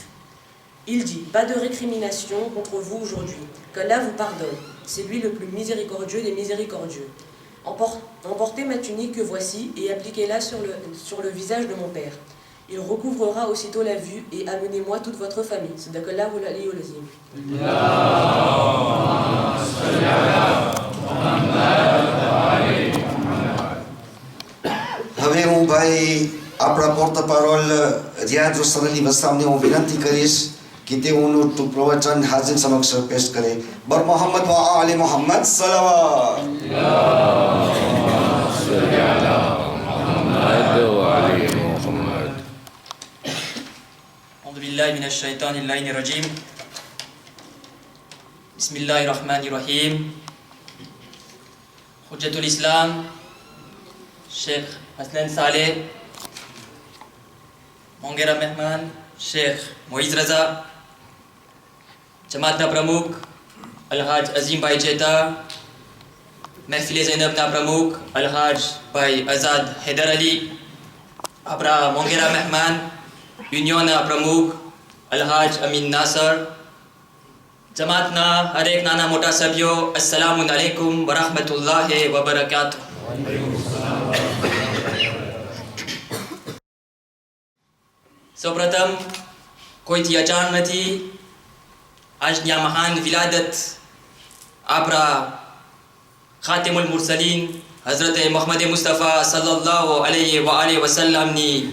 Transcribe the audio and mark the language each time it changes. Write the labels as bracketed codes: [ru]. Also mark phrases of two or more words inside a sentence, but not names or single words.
[fr] Il dit, pas de récrimination contre vous aujourd'hui, qu'Allah vous pardonne, c'est lui le plus miséricordieux des miséricordieux. Emportez ma tunique que voici et appliquez-la sur le visage de mon père. Il recouvrera aussitôt la vue et amenez-moi toute votre famille. [ar] Sadaqallahu al-aliyyul azim. [gu] હવે હું ભાઈ આપણા પોર્ટપારોલ રિયાદ હુસૈન અલી વસામને હું વિનંતી કરીશ કે તેઓનું પ્રવચન હાજર સમક્ષ પેશ કરે. બર મોહમ્મદ વ આલે મોહમ્મદ સલાવત. [ar] أعوذ بالله من الشيطان اللعين الرجيم. بسم الله الرحمن الرحيم. حجة الإسلام [gu] शेख हसनैन सालेह, મોંઘેરા મહેમાન शेख मोइज़ रज़ा, જમાતના પ્રમુખ અલહાજ અઝીમ ભાઈ ચેતા, મહફિલ ઝૈનબના પ્રમુખ અલહાજ ભાઈ આઝાદ હૈદર અલી, આપણા મોંઘેરા મહેમાન યુનિયન પ્રમુખ Alhaj Amin Nasser, Jamaatna હરેક નાના મોટા સભ્યો, [ar] assalamu alaikum wa rahmatullahi wa barakatuh. [gu] સૌપ્રથમ કોઈથી અજાણ નથી, આજની આ મહાન વિલાદત આપણા [ar] خاتم المرسلين [gu] હઝરત મોહમ્મદ મુસ્તફા [ar] صلى الله عليه وآله وسلم